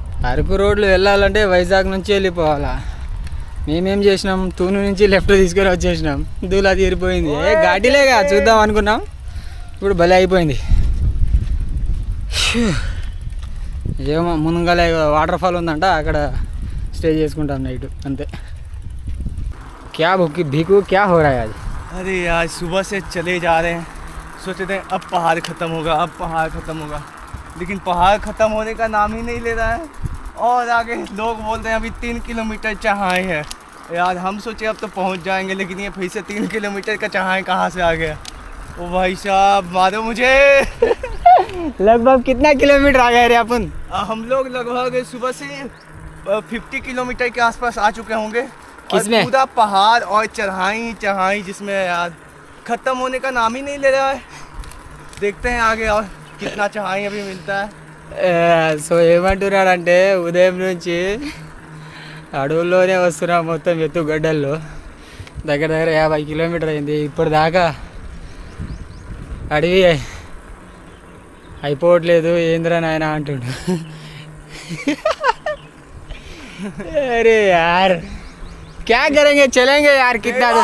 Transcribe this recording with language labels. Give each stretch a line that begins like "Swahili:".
Telugu: అరకు రోడ్లు వెళ్ళాలంటే వైజాగ్ నుంచి వెళ్ళిపోవాలా. మేమేం చేసినాం, తూను నుంచి లెఫ్ట్ తీసుకొని వచ్చేసినాం. దూలా తీరిపోయింది. ఘాటీలేగా చూద్దాం అనుకున్నాం, ఇప్పుడు భలే అయిపోయింది. ఏమో ముందుగాలే వాటర్ ఫాల్ ఉందంట, అక్కడ స్టే చేసుకుంటాం నైట్ అంతే.
Hindi: क्या भीकू क्या हो रहा है आज? अरे यार सुबह से चले जा रहे हैं, सोचते थे अब पहाड़ ख़त्म होगा, अब पहाड़ ख़त्म होगा, लेकिन पहाड़ ख़त्म होने का नाम ही नहीं ले रहा है। और आगे लोग बोलते हैं अभी 3 किलोमीटर चढ़ाई है। यार हम सोचे अब तो पहुंच जाएंगे, लेकिन ये फिर से 3 किलोमीटर का चढ़ाई कहाँ से आ गया। ओ भाई साहब मारो मुझे। लगभग कितना किलोमीटर आ गए रे अपन? हम लोग लगभग सुबह से 50 किलोमीटर के आसपास आ चुके होंगे। किसमें? और पूरा पहाड़ और चढ़ाई जिसमें यार ख़त्म होने का नाम ही नहीं ले रहा है। देखते हैं आगे और कितना चढ़ाई अभी मिलता है।
Telugu: సో ఏమంటున్నాడంటే ఉదయం నుంచి అడవుల్లోనే వస్తున్నా, మొత్తం ఎత్తుగడ్డల్లో దగ్గర దగ్గర 50 కిలోమీటర్ అయింది. ఇప్పటిదాకా అడవి అయిపోవట్లేదు, ఏంద్రా నాయన అంటుండు.
Hindi: अरे यार क्या करेंगे, चलेंगे यार कितना दिन?